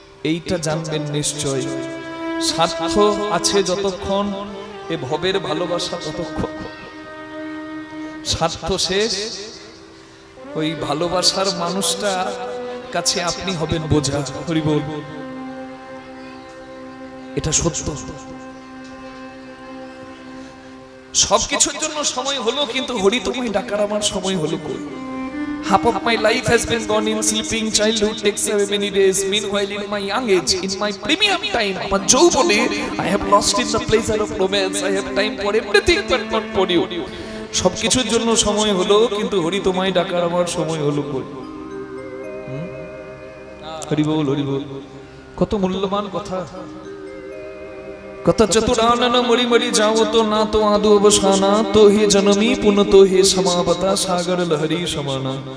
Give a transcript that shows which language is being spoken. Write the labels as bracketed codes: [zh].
[bn] এইটা জানবেন নিশ্চয়, স্বার্থ আছে যতক্ষণ এ ভবের ভালোবাসা ততক্ষণ, স্বার্থ শেষ ওই ভালোবাসার মানুষটা কাছে আপনি হবেন বোঝা। হরি বল, এটা সত্য। সবকিছুর জন্য সময় হলো, কিন্তু হরি তোমায় ডাকার আমার সময় হলো কই? [en] Half of my life has been gone in sleeping. Childhood takes away many days. Meanwhile, in my young age, in my premium time, [bn] আমার যৌবনে [en] I have lost in the pleasure of romance. I have time for everything but not for you. [bn] সবকিছুর জন্য সময় হলো, কিন্তু হরি তোমায় ডাকার আমার সময় হলো কই? হরি বল, হরি বল। কত মূল্যবান কথা। কত চতুরানন মরি মরি যাও তো না তো আদু অবসানা, তো হে জনমী পুন তো হে সমাবতা সাগর লহরী সমানা।